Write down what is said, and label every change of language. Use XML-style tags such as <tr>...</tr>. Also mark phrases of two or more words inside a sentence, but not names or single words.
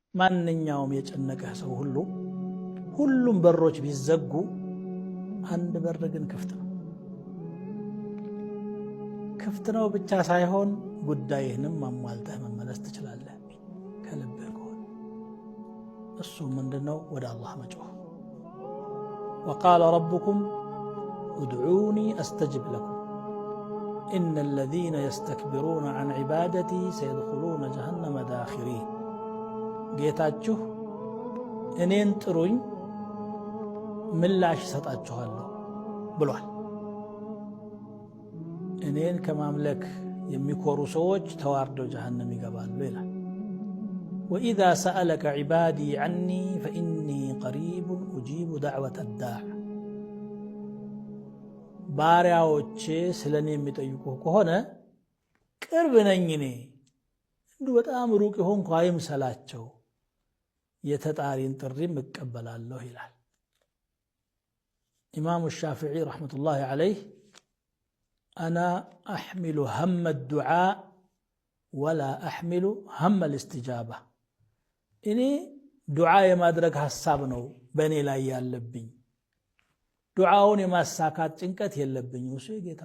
<am>ማንኛውም የጨነቀህ ሰው ሁሉም በሮች ቢዘጉ አንድ በር ግን ክፍት ነው ብቻ ሳይሆን ጉዳይህንም ማሟልተህ መመለስ ትችላለህ ከልብህ ከሆነ። እሱ ምንድነው? ወደ አላህ መጮህ።</am> <ar>وقال ربكم ادعوني استجب لكم ان الذين يستكبرون عن عبادتي سيدخلون جهنم داخرين</ar> <am>ጌታችሁ እኔን ጥሩኝ ምላሽ ሰጣችኋለሁ ብሏል። እኔን ከማምለክ የሚኮሩ ሰዎች ተዋርደው ጀሃነም ይገባሉ ይላል።</am> <ar>وإذا سألك عبادي عني فإني قريب أجيب دعوة الداع</ar> <am>ባሪያዎቼ ስለኔ የሚጠይቁህ ከሆነ ቅርብ ነኝ እኔ እንዲሁ በጣም ሩቅ ሆንኩ አይምሰላቸው የተጣሪን ጥሪም እቀበላለሁ ይላል። ኢማሙ ሻፊዒ</am> <ar>رحمة الله عليه أنا أحمل هم الدعاء ولا أحمل هم الإجابة</ar> <am>እኔ ዱዓ የማድረግ ሐሳብ ነው በእኔ ላይ ያለብኝ፣ ዱዓውን የማሳካት ጭንቀት የለብኝም። እሱ የጌታ</am>